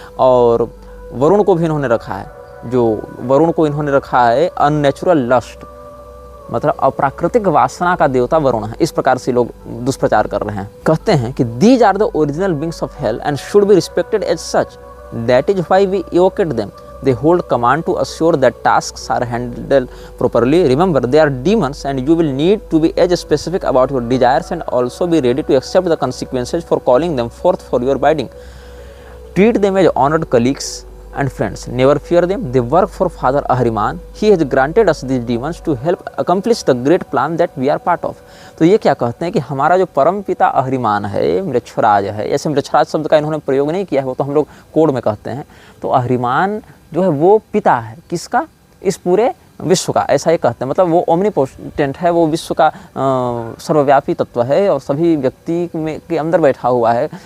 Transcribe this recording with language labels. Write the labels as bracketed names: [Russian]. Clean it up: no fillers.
[Hindi] और वरुण को भी इन्होंने रखा है, जो वरुण को इन्होंने रखा है अननेचुरल लस्ट, मतलब अप्राकृतिक वासना का देवता वरुण है, इस प्रकार से लोग दुष्प्रचार कर रहे हैं। कहते हैं कि [English] These are the original beings of hell and should be respected as such, that is why we इवोकेट them. They hold command to assure that tasks are handled properly. Remember, they are demons and you will need to be as specific about your desires and also be ready to accept the consequences for calling them forth for your bidding. Treat them as honored colleagues and friends. Never fear them. They work for Father Ahriman. He has granted us these demons to help accomplish the great plan that we are part of. [Hindi] तो ये क्या कहते हैं कि हमारा जो परम पिता अहरिमान है, मृक्षराज है, ऐसे मृक्षराज शब्द का इन्होंने प्रयोग नहीं किया है, वो तो हम लोग कोड में कहते हैं। तो अहरिमान जो है वो पिता है किसका? इस पूरे विश्व का, ऐसा ही कहते हैं। मतलब वो ओमनीपोटेंट है, वो विश्व का सर्वव्यापी तत्व है और सभी व्यक्ति में के अंदर बैठा हुआ है।